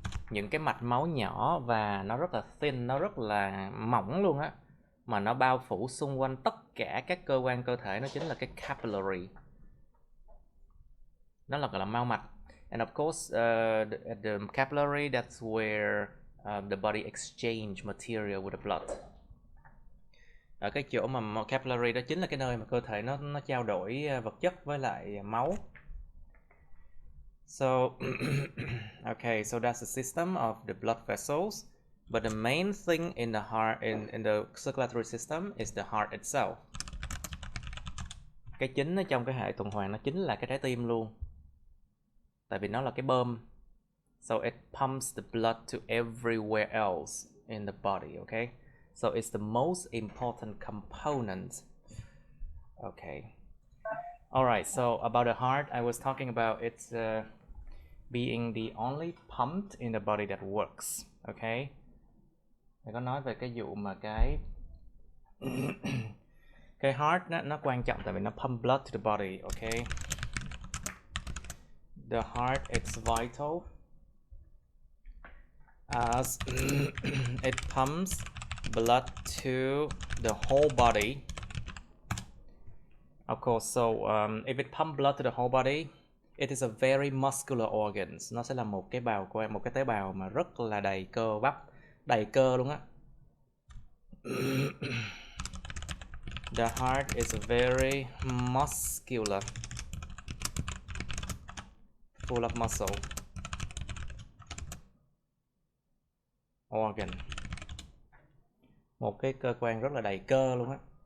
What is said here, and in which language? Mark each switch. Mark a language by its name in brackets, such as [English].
[Vietnamese] những cái mạch máu nhỏ và nó rất là thin, nó rất là mỏng luôn á, mà nó bao phủ xung quanh tất cả các cơ quan cơ thể, nó chính là cái capillary. Nó là gọi là mao mạch. [English] And of course, the capillary, that's where the body exchange material with the blood. [Vietnamese] Ở cái chỗ mà capillary đó chính là cái nơi mà cơ thể nó trao đổi vật chất với lại máu. [English] So, okay, so that's the system of the blood vessels. But the main thing in the heart, in the circulatory system, is the heart itself. [Vietnamese] Cái chính ở trong cái hệ tuần hoàn nó chính là cái trái tim luôn. Tại vì nó là cái bơm. [English] So it pumps the blood to everywhere else in the body, okay? So it's the most important component. Okay. All right, so about the heart, I was talking about it's being the only pump in the body that works, okay? [Vietnamese] Tôi có nói về cái vụ mà cái cái heart nó quan trọng tại vì nó [English] pump blood to the body, [Vietnamese] okay? [English] The heart is vital as it pumps blood to the whole body. Of course, so if it pumps blood to the whole body, it is a very muscular organ. [Vietnamese] Nó sẽ là một cái tế bào mà rất là đầy cơ bắp, đầy cơ luôn á. [English] The heart is very muscular, full of muscle organ. [Vietnamese] Một cái cơ quan rất là đầy cơ luôn á.